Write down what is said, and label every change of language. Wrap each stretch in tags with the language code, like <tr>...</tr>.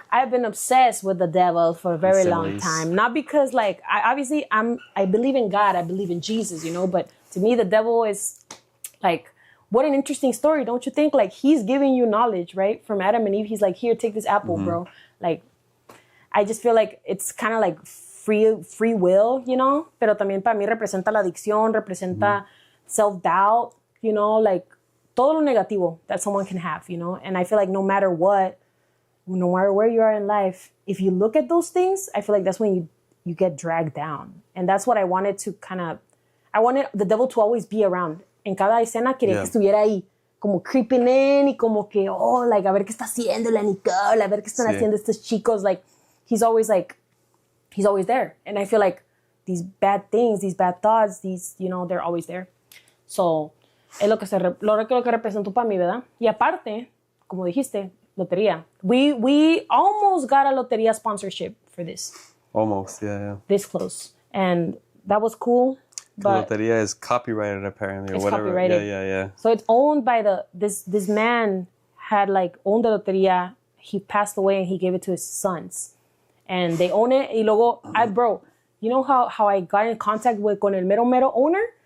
<en>I've been obsessed with the devil for a very long time. Not because like I believe in God, I believe in Jesus, you know, but to me the devil is like what an interesting story, don't you think? Like he's giving you knowledge, right? From Adam and Eve, he's like, here, take this apple, bro. Like I just feel like it's kind of like free will, you know?</en> <es>Pero también para mí representa la adicción, representa</es> <en>self-doubt, you know? Like</en> <es>todo lo negativo</es> <en>that someone can have, you know? And I feel like no matter where you are in life, if you look at those things, I feel like that's when you get dragged down. And that's what I wanted I wanted the devil to always be around.</en> <es>En cada escena quería que estuviera ahí, como</es> <en>creeping in</en> <es>y como que, like, a ver qué está haciendo la Nicole, a ver qué están haciendo estos chicos.</es> <en>Like, he's always there. And I feel like these bad things, these bad thoughts, you know, they're always there.</en> <es>So, es lo que representó para mí, ¿verdad? Y aparte, como dijiste, lotería.</es> <en>We almost got a lotería sponsorship for this. Almost, yeah. This close. And that was cool. But lotería is copyrighted apparently or it's whatever. Copyrighted. Yeah. So it's owned by this man had like owned the lotería. He passed away and he gave it to his sons. And they own it.</en> <es>Y luego,</es> <en>bro, you know how I got in contact</en> <es>con el mero</es> <en>owner?</en>